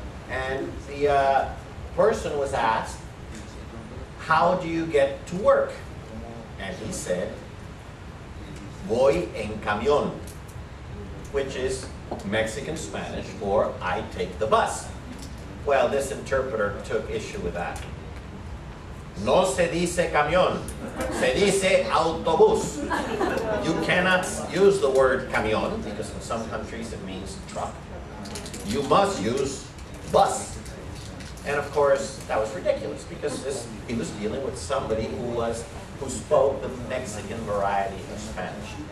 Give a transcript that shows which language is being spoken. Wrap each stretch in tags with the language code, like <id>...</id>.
<en>And the person was asked, how do you get to work? And he said,</en> <es>voy en camión,</es> <en>which is Mexican Spanish for I take the bus. Well, this interpreter took issue with that.</en> <es>No se dice camión, se dice autobús.</es> <en>You cannot use the word camión because in some countries it means truck. You must use bus. And of course, that was ridiculous because he was dealing with somebody who spoke the Mexican variety of Spanish.</en>